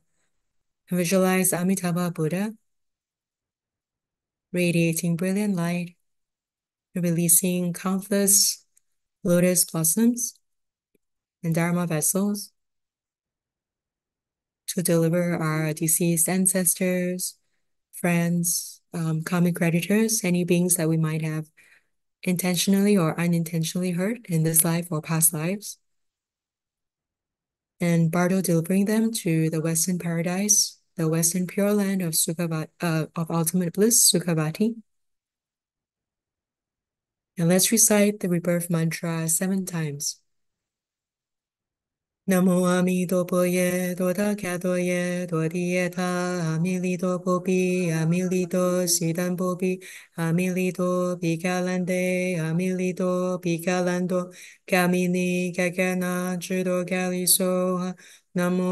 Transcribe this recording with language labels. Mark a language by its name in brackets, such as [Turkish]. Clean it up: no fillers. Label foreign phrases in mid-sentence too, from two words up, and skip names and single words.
[English] And visualize Amitabha Buddha radiating brilliant light, releasing countless lotus blossoms and Dharma vessels to deliver our deceased ancestors, friends, common creditors, any beings that we might have intentionally or unintentionally hurt in this life or past lives. And Bardo delivering them to the Western paradise, the Western pure land of of ultimate bliss, Sukhavati. And let's recite the rebirth mantra 7 times. [Sanskrit] Namo Amidoboye, Doda Kadoye, Dodieta, Amilido Bobi, Amilido Sidan Bobi, Amilido Bigalande, Amilido Bigalando, Gamini Gagana, Judo Galiso, Namo